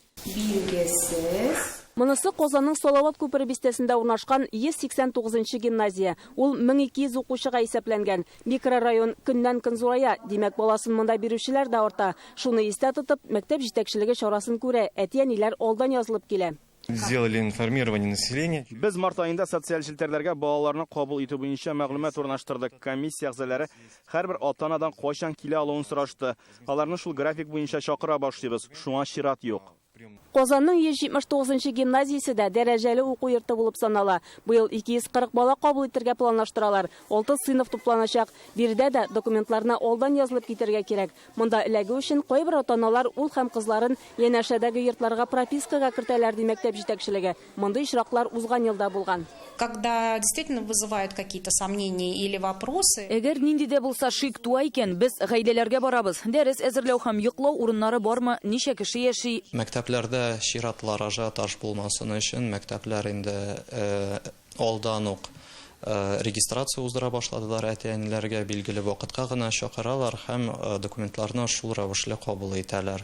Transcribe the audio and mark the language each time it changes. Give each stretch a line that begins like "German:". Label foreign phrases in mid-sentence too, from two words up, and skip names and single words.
Tatar: Монысы Казанның Салават күпере бистәсендә урнашкан 189-нчы гимназия. Ул 1200 укучыга исәпләнгән. Микрорайон көннән-көн зурая. Димәк, баласын монда бирүчеләр дә арта. Шуны истә тотып, мәктәп җитәкчелеге чарасын күрә. Әти-әниләр алдан язылып килә.
Russian: Сделали информирование населения.
Tatar: Без март айында социаль челтәрләргә балаларны кабул итү буенча мәгълүмат урнаштырдык. Комиссия әгъзалары һәрбер ата-анадан кайчан килә алуын сорашты. Аларны шул график буенча чакыра башлыйбыз. Шуңа чират юк. Казанның 179-нчы гимназиясе дә дәрәҗәле уку йорты булып санала. Быел 240 бала кабул итәргә планлаштыралар. 6 сыйныф тупланачак. Биредә дә документларны алдан язылып китәргә кирәк. Монда эләгү өчен кайбер ата-аналар ул һәм кызларын янәшәдәге йортларга пропискага кертәләр ди мәктәп җитәкчелеге. Мондый очраклар узган елда булган.
Russian: Когда действительно вызывают какие-то сомнения или вопросы.
Tatar: Әгәр нинди дә булса шик туа икән, без гаиләләргә барабыз. Дәрес әзерләү һәм йоклау урыннары бармы, ничә кеше яши? Мәктәпләрдә чиратлар ажиотаж булмасын өчен мәктәпләр инде алдан ук регистрация уздыра башладылар. Әти-әниләргә билгеле вакытка гына чакыралар һәм документларны шул рәвешле кабул итәләр.